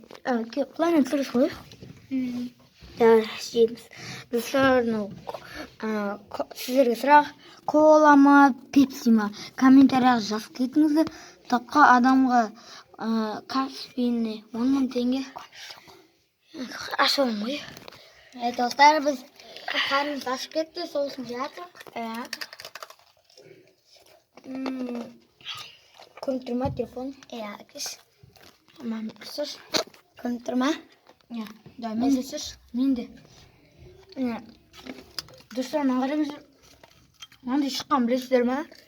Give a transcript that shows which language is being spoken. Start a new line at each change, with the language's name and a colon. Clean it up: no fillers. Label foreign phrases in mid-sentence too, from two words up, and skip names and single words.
Kazakh: Плайнан түсіріс ғой? Жейміз. Достар, сіздерге сұрақ, кола ма, пепси ма? Комментарияға жазып кетіңіздер. Тапқа адамға Каспийне 10 мың теңге. Ашылым ғой. Dostlar, biz karnımız açıp ketті, соғысын жатыр. Көрініп тұр ма телефон? Кеш. Мам, тұрсыз? Көрініп тұр ма? Да, мен де сіз. Мен де. Достар, маған қараңыздар. Мынандай шыққан білесіздер ма?